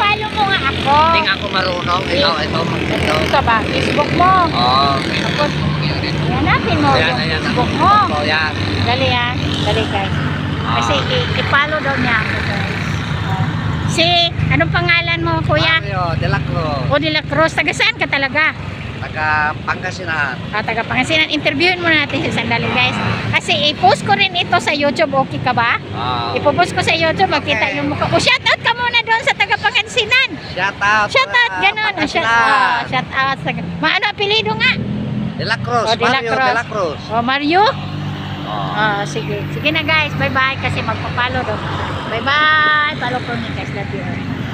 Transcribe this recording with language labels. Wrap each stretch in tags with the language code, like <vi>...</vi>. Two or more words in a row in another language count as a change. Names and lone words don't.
<tl>i-follow mo nga ako. Hindi nga ako marunong. Ito. Ito ba? Facebook mo. Oo. Tapos, hanapin mo Ayan, yung ayan. Facebook mo. Oo, yan. Dali ah. Dali guys. Kasi i-follow daw niya ako guys. Si, anong pangalan mo kuya? Mario de la Cruz. O de la Cruz. Taga saan ka talaga? Taga Pangasinan. Taga Pangasinan. Interviewin muna natin si sandali guys. Kasi i-post ko rin ito sa YouTube. Okay ka ba? Ipopost ko sa YouTube. Makita yung mukha ko.</tl> <en>Shout out</en> <tl>ka muna doon sa taga Pangasinan.</tl> <en>Shout out. Shout out.</en> <tl>Ganon.</tl> <en>Shout out.</en> <tl>Ano apelido nga? De la Cruz. O, de la Mario Cruz. de la Cruz. O, Mario? Sige. Sige na guys. Bye-bye. Kasi magpapalo daw. Bye-bye. Follow ko ni guys.</tl> <en>Love you.</en>